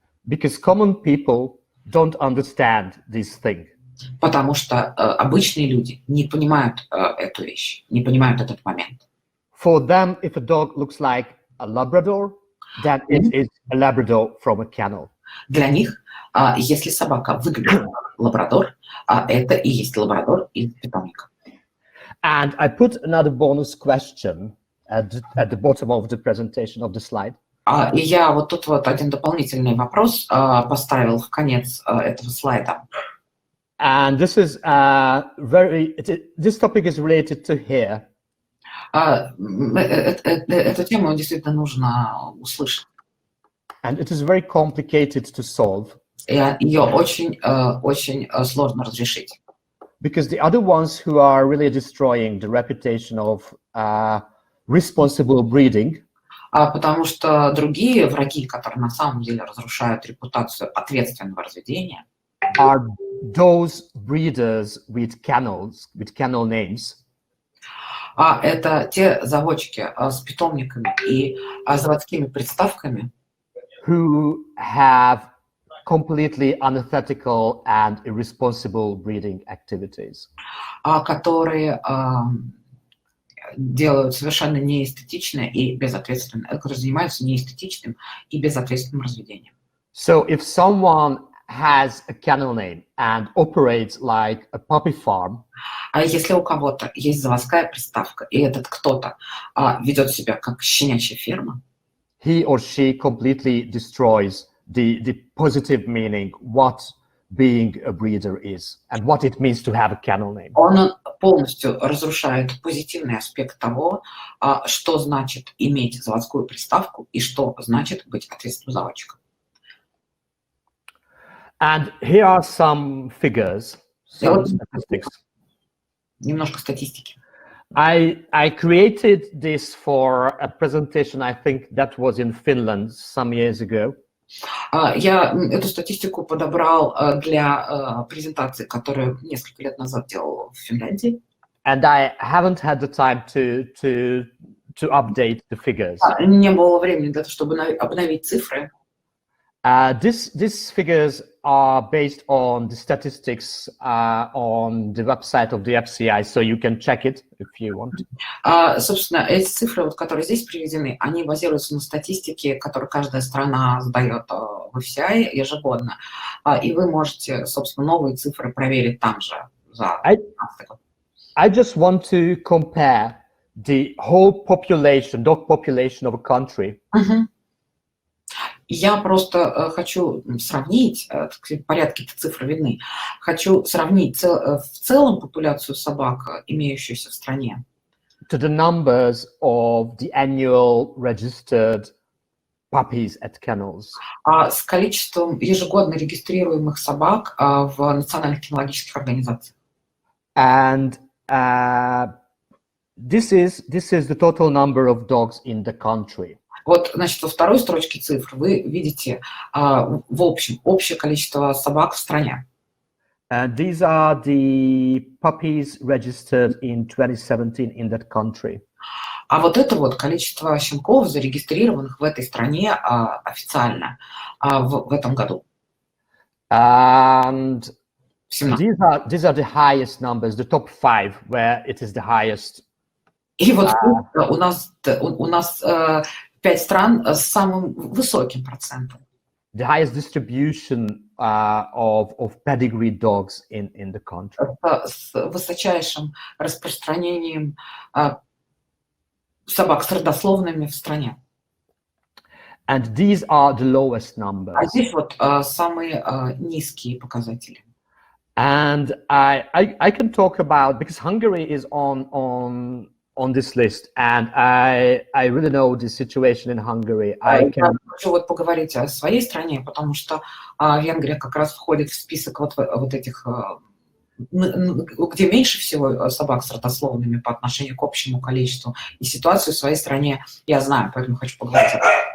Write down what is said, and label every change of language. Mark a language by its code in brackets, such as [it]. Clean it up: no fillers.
[en] Because common people don't understand this thing. [ru] Потому что обычные люди не понимают эту вещь, не понимают этот момент. [en] For them, if a dog looks like a Labrador, then it is a Labrador from a kennel. [ru] Для них, если собака выглядит как лабрадор, это и есть лабрадор из питомника. [en] And I put another bonus question at the bottom of the presentation of the slide. [ru] И я вот тут вот один дополнительный вопрос поставил в конец этого слайда. [en] And this is this topic is related to hair. [ru] Эту тему действительно нужно услышать. [en] And it is very complicated to solve. [ru] Ее очень сложно разрешить. [en] Because the other ones who are really destroying the reputation of responsible breeding. [ru] Потому что другие враги, которые на самом деле разрушают репутацию ответственного разведения, [en] are those breeders with kennels, with kennel names. [ru] Это те заводчики с питомниками и заводскими приставками, [en] who have completely unethical and irresponsible breeding activities. [ru] которые делают совершенно неэстетичное и безответственное, которые занимаются неэстетичным и безответственным разведением. [en] So if someone has a kennel name and operates like a puppy farm, [ru] А если у кого-то есть заводская приставка, и этот кто-то ведет себя как щенячья ферма, [en] he or she completely destroys the positive meaning what being a breeder is and what it means to have a kennel name. [ru] он полностью разрушает позитивный аспект того, что значит иметь заводскую приставку и что значит быть ответственным заводчиком. [en] And here are some figures, some statistics. [ru] Немножко статистики. [en] I created this for a presentation, I think that was in Finland some years ago. [ru] Я эту статистику подобрал для презентации, которую несколько лет назад делал в Финляндии. [en] And I haven't had the time to update the figures. [ru] Не было времени для того, чтобы обновить цифры. [en] These figures are based on the statistics on the website of the FCI, so you can check it if you want. [ru] Собственно, эти цифры, которые здесь приведены, они базируются на статистике, которую каждая страна сдает в FCI ежегодно. И вы можете, собственно, новые цифры проверить там же за 2015 год. [en] I just want to compare the whole population, dog population of a country. [ru] Я просто хочу сравнить, порядки цифр видны, хочу сравнить в целом популяцию собак, имеющуюся в стране, [en] to the numbers of the annual registered puppies at kennels. [ru] С количеством ежегодно регистрируемых собак в национальных кинологических организациях. [en] And this is the total number of dogs in the country. [ru] Вот, значит, во второй строчке цифр вы видите в общем общее количество собак в стране. [en] These are the puppies registered in 2017 in that country. [ru] А вот это вот количество щенков, зарегистрированных в этой стране официально в этом году. [en] And these are the highest numbers, the top 5, where it is the highest. [ru] И вот у нас 5 стран с самым высоким процентом. [en] The highest distribution of pedigree dogs in the country. [ru] С высочайшим распространением собак с родословными в стране. [en] And these are the lowest numbers. [ru] А здесь вот самые низкие показатели. [en] And I can talk about, because Hungary is on this list, and I really know the situation in Hungary. [ru] Я хочу вот поговорить о своей стране, потому что Венгрия как раз входит в список вот этих, где меньше всего собак с родословными по отношению к общему количеству. И ситуацию в своей стране я знаю, поэтому хочу поговорить об этом.